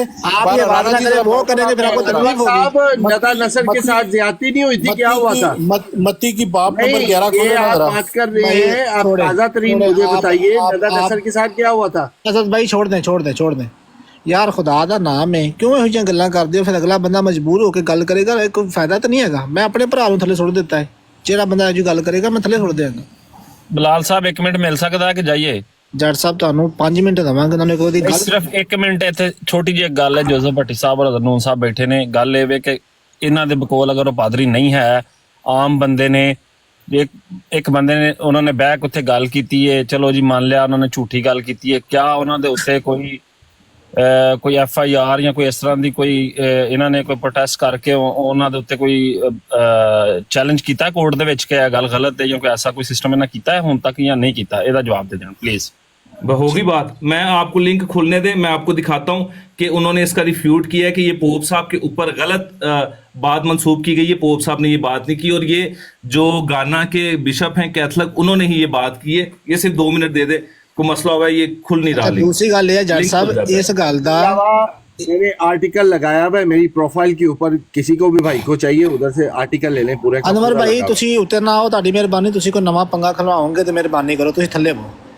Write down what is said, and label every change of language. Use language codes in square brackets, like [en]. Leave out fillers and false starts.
[hi] आप ये बात ना करें, वो करेंगे फिर आपको तकलीफ होगी। नदा नसर के साथ ज्यादती नहीं हुई थी, क्या हुआ था? मत्ती की बाप नंबर 11 ये आप बात कर रहे हैं, आप ताजा तरीन मुझे बताइए, नदा नसर के साथ क्या हुआ था? असद भाई छोड़ दें यार, खुदा दा नाम है, क्यों [pa] ਇਹੋ ਜਿਹੀਆਂ ਗੱਲਾਂ ਕਰਦੇ ਹੋ? ਫਿਰ ਅਗਲਾ ਬੰਦਾ ਮਜਬੂਰ ਹੋ ਕੇ ਗੱਲ ਕਰੇਗਾ, ਕੋਈ ਫਾਇਦਾ ਤਾਂ ਨਹੀਂ ਹੈਗਾ। ਮੈਂ ਆਪਣੇ ਭਰਾ ਨੂੰ ਥੱਲੇ ਸੁੱਟ ਦਿੱਤਾ ਹੈ, ਜਿਹੜਾ ਬੰਦਾ ਇਹ ਗੱਲ ਕਰੇਗਾ ਮੈਂ ਥੱਲੇ ਸੁੱਟ ਦਿਆਂਗਾ। ਬਲਾਲ ਸਾਹਿਬ 1 ਮਿੰਟ ਮਿਲ ਸਕਦਾ ਕਿ ਜਾਈਏ? ਜੱਟ ਸਾਹਿਬ ਤੁਹਾਨੂੰ 5 ਮਿੰਟ ਦਵਾਂਗੇ, ਉਹਨਾਂ ਕੋਈ ਦੀ ਗੱਲ ਸਿਰਫ 1 ਮਿੰਟ ਇੱਥੇ ਛੋਟੀ ਜਿਹੀ ਗੱਲ ਹੈ। ਜੋਜ਼ਫ ਭੱਟੀ ਸਾਹਿਬ ਔਰ ਨੂਨ ਸਾਹਿਬ ਬੈਠੇ ਨੇ, ਗੱਲ ਇਹ ਵੇ ਕਿ ਇਹਨਾਂ ਦੇ ਬਕੋਲ ਅਗਰ ਉਹ ਪਾਦਰੀ ਨਹੀਂ ਹੈ, ਆਮ ਬੰਦੇ ਨੇ, ਇੱਕ ਬੰਦੇ ਨੇ ਉਹਨਾਂ ਨੇ ਬਹਿ ਕੇ ਉੱਥੇ ਗੱਲ ਕੀਤੀ ਹੈ, ਚਲੋ ਜੀ ਮੰਨ ਲਿਆ ਉਹਨਾਂ ਨੇ ਝੂਠੀ ਗੱਲ ਕੀਤੀ ਹੈ, ਕਿਆ ਉਹਨਾਂ ਦੇ ਉੱਤੇ ਕੋਈ FIR ਜਾਂ ਕੋਈ ਇਸ ਤਰ੍ਹਾਂ ਦੀ ਕੋਈ ਇਹਨਾਂ ਨੇ ਕੋਈ ਪ੍ਰੋਟੈਸਟ ਕਰਕੇ ਉਹਨਾਂ ਦੇ ਉੱਤੇ ਕੋਈ ਚੈਲੰਜ ਕੀਤਾ ਕੋਰਟ ਦੇ ਵਿੱਚ ਕਿ ਇਹ ਗੱਲ ਗਲਤ ਹੈ ਜਾਂ ਕੋਈ ਐਸਾ ਕੋਈ ਸਿਸਟਮ ਇਹਨਾਂ ਕੀਤਾ ਹੈ ਹੁਣ ਤੱਕ ਜਾਂ ਨਹੀਂ ਕੀਤਾ? ਇਹਦਾ ਜਵਾਬ ਦੇ ਦੇਣ प्लीज। [hi] होगी बात, मैं आपको लिंक खोलने दे, मैं आपको दिखाता हूं कि उन्होंने इसका रिफ्यूट किया है कि ये पोप साहब के ऊपर गलत बात मंसूब की गई है। पोप साहब ने ये बात नहीं की और ये जो गाना के बिशप हैं कैथलिक, उन्होंने ही ये बात की है। ये सिर्फ 2 मिनट दे दे, कोई मसला हुआ है, ये खुल नहीं रहा। [pa] दूसरी गल है जज साहब, इस गल दा [hi] मैंने आर्टिकल लगाया हुआ है मेरी प्रोफाइल के ऊपर, किसी को भी भाई को चाहिए उधर से आर्टिकल ले लें पूरे। [pa] अनवर भाई ਤੁਸੀਂ ਉੱਤੇ ਨਾ ਆਓ, ਤੁਹਾਡੀ ਮਿਹਰਬਾਨੀ, ਤੁਸੀਂ ਕੋਈ ਨਵਾਂ ਪੰਗਾ ਖਲਵਾਓਗੇ ਤੇ ਮਿਹਰਬਾਨੀ ਕਰੋ ਤੁਸੀਂ ਥੱਲੇ ਬੋ।